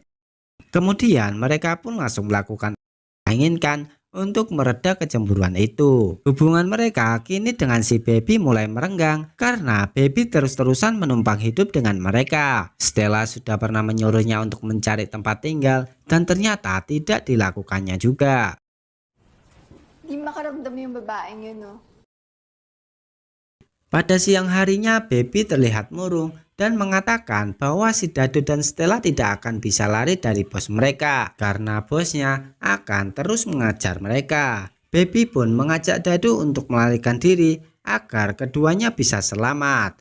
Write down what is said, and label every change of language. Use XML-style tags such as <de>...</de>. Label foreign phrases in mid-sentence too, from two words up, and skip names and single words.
<id>Kemudian mereka pun langsung melakukan inginkan untuk mereda kecemburuan itu. Hubungan mereka kini dengan si Baby mulai merenggang karena Baby terus-terusan menumpang hidup dengan mereka. Stella sudah pernah menyuruhnya untuk mencari tempat tinggal dan ternyata tidak dilakukannya juga.</id> <tl>Di makaramdam yung babaeng yun, no?</tl> <id>Pada siang harinya Baby terlihat murung dan mengatakan bahwa si Dado dan Stella tidak akan bisa lari dari bos mereka karena bosnya akan terus mengajar mereka. Baby pun mengajak Dado untuk melarikan diri agar keduanya bisa selamat.</id>